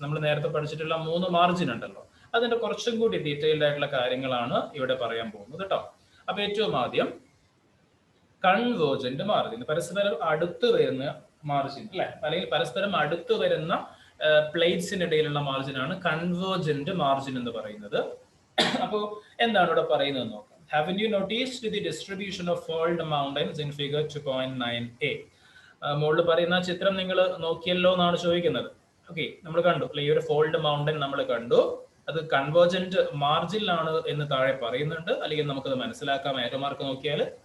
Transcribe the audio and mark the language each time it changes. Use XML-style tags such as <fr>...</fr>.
<ml>നമ്മൾ നേരത്തെ പഠിച്ചിട്ടുള്ള 3 മാർജിൻ ഉണ്ടല്ലോ, അതിന്റെ കുറച്ചും കൂടി ഡീറ്റെയിൽഡ് ആയിട്ടുള്ള കാര്യങ്ങളാണ് ഇവിടെ പറയാൻ പോകുന്നത് കേട്ടോ. അപ്പൊ ഏറ്റവും ആദ്യം കൺവേർജന്റ് മാർജിൻ, പരസ്പരം അടുത്ത് വരുന്ന മാർജിൻ അല്ലെ, അല്ലെങ്കിൽ പരസ്പരം അടുത്ത് വരുന്ന പ്ലേറ്റ്സിനിടയിലുള്ള മാർജിനാണ് കൺവേർജന്റ് മാർജിൻ എന്ന് പറയുന്നത്. അപ്പോൾ എന്താണ് ഇവിടെ പറയുന്നത് നോക്കാം.</ml> <en>Haven't you noticed the distribution of fold mountains in figure 2.9a?</en> <ml>മുകളിൽ പറയുന്ന ചിത്രം നിങ്ങൾ നോക്കിയല്ലോ എന്നാണ് ചോദിക്കുന്നത്. ഓക്കെ, നമ്മൾ കണ്ടു അല്ലെ, ഈ ഒരു ഫോൾഡ് മൗണ്ടൻ നമ്മൾ കണ്ടു. അത് കൺവേർജന്റ് മാർജിനിലാണ് എന്ന് താഴെ പറയുന്നുണ്ട്, അല്ലെങ്കിൽ നമുക്കത് മനസ്സിലാക്കാം ആരോ മാർക്ക് നോക്കിയാൽ.</ml>